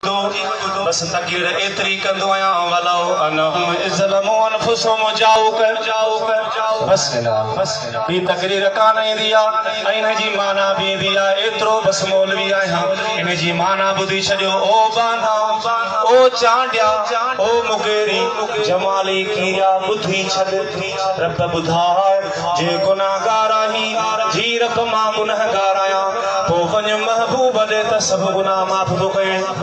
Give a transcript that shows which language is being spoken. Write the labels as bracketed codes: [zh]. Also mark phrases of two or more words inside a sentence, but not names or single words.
[sd] بس تقرير ايتري ڪندو آهيان، [ar] ولو انهم اذ ظلموا انفسهم جاءوك، جاءوك، جاءوك. [sd] بس، بس، هي تقرير ڪانه ايندي آهي، ۽ هن جي معنيٰ به ايندي آهي. ايترو بس مولوي آهيان، هن جي معنيٰ ٻڌي ڇڏيو. او باندها، او چانڊيا، او مغيري، جمالي ڪيريا ٻڌي ڇڏ. رب ٻڌائي، جي گناهگار آهين، جي رب مان گناهگار آهيان، پوءِ وڃ محبوب ڏي ته سڀ گناهه معاف ٿو ڪري.